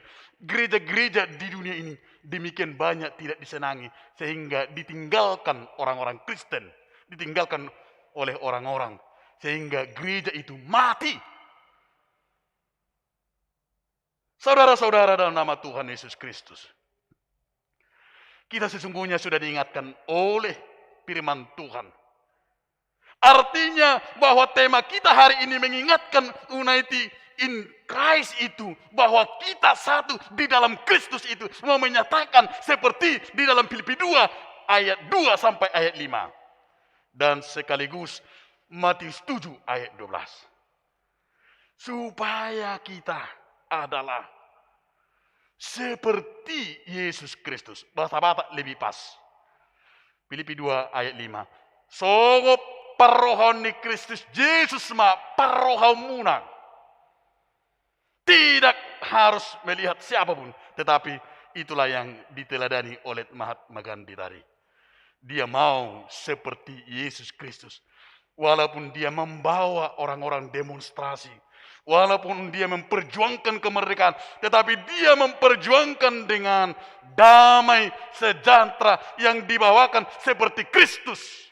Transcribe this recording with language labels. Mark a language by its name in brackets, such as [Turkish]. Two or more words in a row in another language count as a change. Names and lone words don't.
[Indonesian] Gereja-gereja di dunia ini demikian banyak tidak disenangi sehingga ditinggalkan orang-orang Kristen, ditinggalkan oleh orang-orang sehingga gereja itu mati. Saudara-saudara dalam nama Tuhan Yesus Kristus, kita sesungguhnya sudah diingatkan oleh firman Tuhan. Artinya bahwa tema kita hari ini mengingatkan [English] unity in Christ [Indonesian] itu, bahwa kita satu di dalam Kristus itu, mau menyatakan seperti di dalam Filipi 2 ayat 2 sampai ayat 5. Dan sekaligus Matius 7 ayat 12. Supaya kita adalah seperti Yesus Kristus. Bahasa Batak lebih pas. Filipi 2 ayat 5. [Batak Toba] Sogop parohon ni Kristus Yesus ma parohon muna. [Indonesian] Tidak harus melihat siapapun, tetapi itulah yang diteladani oleh Mahatma Gandhi tadi. Dia mau seperti Yesus Kristus. Walaupun dia membawa orang-orang demonstrasi, walaupun dia memperjuangkan kemerdekaan, tetapi dia memperjuangkan dengan damai sejahtera yang dibawakan seperti Kristus.